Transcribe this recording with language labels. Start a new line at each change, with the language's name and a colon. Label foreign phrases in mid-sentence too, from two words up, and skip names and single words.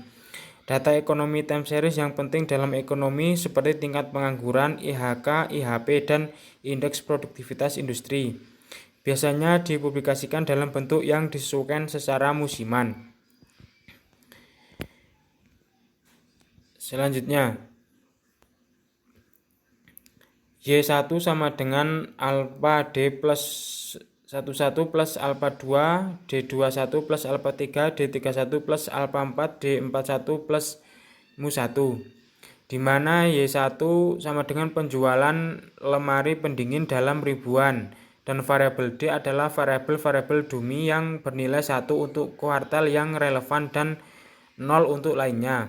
Indonesian: Data ekonomi
English: time series
Indonesian: yang penting dalam ekonomi seperti tingkat pengangguran, IHK, IHP, dan indeks produktivitas industri. Biasanya dipublikasikan dalam bentuk yang disesuaikan secara musiman. Selanjutnya, Y1 sama dengan alpha D plus 11 plus alpha 2, D21 plus alpha 3, D31 plus alpha 4, D41 plus mu1, di mana Y1 sama dengan penjualan lemari pendingin dalam ribuan, dan variabel D adalah variabel-variabel dummy yang bernilai 1 untuk kuartal yang relevan dan 0 untuk lainnya.